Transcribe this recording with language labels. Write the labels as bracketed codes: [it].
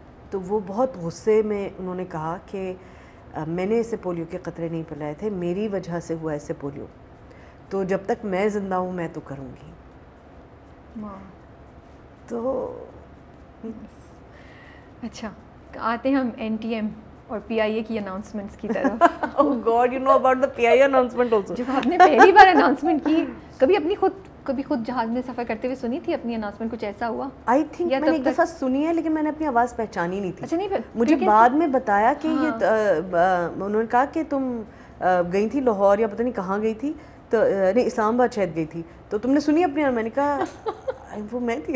[ur] تو وہ بہت غصے میں انہوں نے کہا کہ میں نے اسے پولیو کے قطرے نہیں پلائے تھے, میری وجہ سے ہوا اسے پولیو, تو جب تک میں زندہ ہوں میں تو کروں گی. تو اچھا آتے ہیں ہم NTM اور PIA کی اناؤنسمنٹس کی طرف. [en] Oh God, you know about the PIA announcement also. [ur] جب آپ نے پہلی بار اناؤنسمنٹ کی, کبھی خود جہاز میں سفر کرتے ہوئے سنی تھی اپنی اناؤنسمنٹ, کچھ ایسا ہوا؟ آئی تھنک میں نے ایک دفعہ سنی ہے, لیکن میں نے اپنی آواز پہچانی نہیں تھی. اچھا نہیں, مجھے بعد میں بتایا کہ یہ انہوں نے کہا کہ تم گئی تھی لاہور یا پتہ نہیں کہاں گئی تھی, تو نہیں اسلام آباد شاید گئی تھی, تو تم نے سنی اپنی؟ میں نے کہا وہ میں تھی.